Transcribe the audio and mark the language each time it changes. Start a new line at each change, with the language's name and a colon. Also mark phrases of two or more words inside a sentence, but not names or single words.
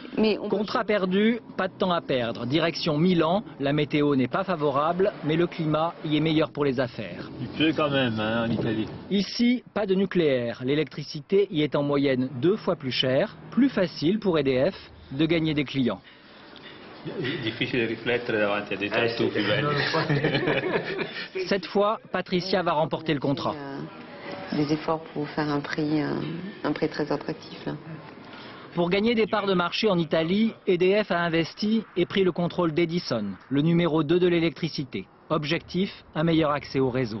French: Contrat perdu, pas de temps à perdre. Direction Milan, la météo n'est pas favorable, mais le climat y est meilleur pour les affaires. Il pleut quand même en Italie. Ici, pas de nucléaire. L'électricité y est en moyenne 2 fois plus chère, plus facile pour EDF de gagner des clients.
Italian: Difficile de riflettere davanti a dei tartufi belli.
French: Cette fois, Patricia va remporter le contrat. Des efforts pour faire un prix très attractif. Là. Pour gagner des parts de marché en Italie, EDF a investi et pris le contrôle d'Edison, le numéro 2 de l'électricité. Objectif, un meilleur accès au réseau.